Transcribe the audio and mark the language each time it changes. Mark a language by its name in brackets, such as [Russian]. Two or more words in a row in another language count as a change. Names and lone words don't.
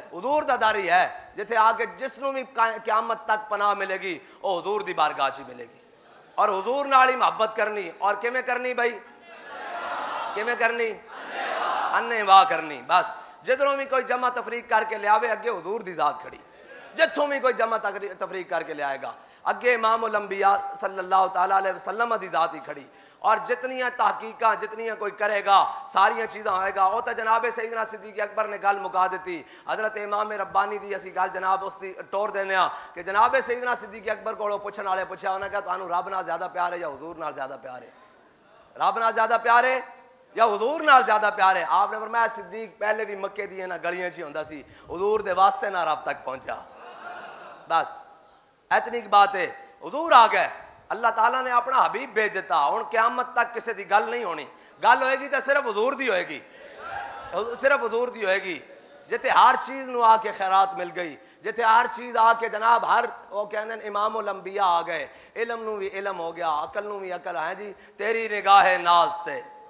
[Punjabi] حضور دا داری ہے جتھے آگے جس نوں بھی قیامت تک پناہ ملے گی وہ حضور دی بارگاہ چ ملے گی، اور حضور نال ہی محبت کرنی، اور کیویں کرنی بھائی؟ کیویں کرنی؟ انے واہ کرنی۔ بس جدھروں بھی کوئی جمع تفریق کر کے لے آوے اگے حضور دی ذات کھڑی، جتھوں بھی کوئی جمع تفریق کر کے لے آئے گا اگے امام الانبیاء [Arabic] صلی اللہ تعالیٰ علیہ وسلم [Punjabi] دی ذات ہی کھڑی، اور جتنیاں تحقیقاں جتنیاں کوئی کرے گا ساریاں چیزاں آئے گا۔ وہ تو جناب سیدنا صدیق اکبر نے گل مکا دیتی، حضرت امام ربانی دی اسی گل جناب اس دی ٹور دینے کہ جناب سیدنا صدیق اکبر کو پوچھن والے پوچھا، انہوں نے کہا تانوں رب نال زیادہ پیار ہے یا حضور نال زیادہ پیار ہے؟ رب نال زیادہ پیار ہے یا حضور نال زیادہ پیار ہے؟ آپ نے فرمایا صدیق پہلے بھی مکے دی نہ گلیاں چ ہوندا سی، حضور دے واسطے نہ رب تک پہنچا۔ بس اتنی بات ہے، حضور آ گئے، اللہ تعالیٰ نے اپنا حبیب بھیج دیتا، ہن قیامت تک کسی دی گل نہیں ہونی، گل ہوئے گی تو صرف حضور دی ہوئے گی، صرف حضور دی ہوئے گی، جتے ہر چیز نو آ کے خیرات مل گئی، جتے ہر چیز آ کے جناب ہر وہ کہندے ہیں امام الانبیاء آ گئے، علم نو بھی علم ہو گیا، عقل نو بھی عقل ہے جی، [Urdu] تیری نگاہ ناز سے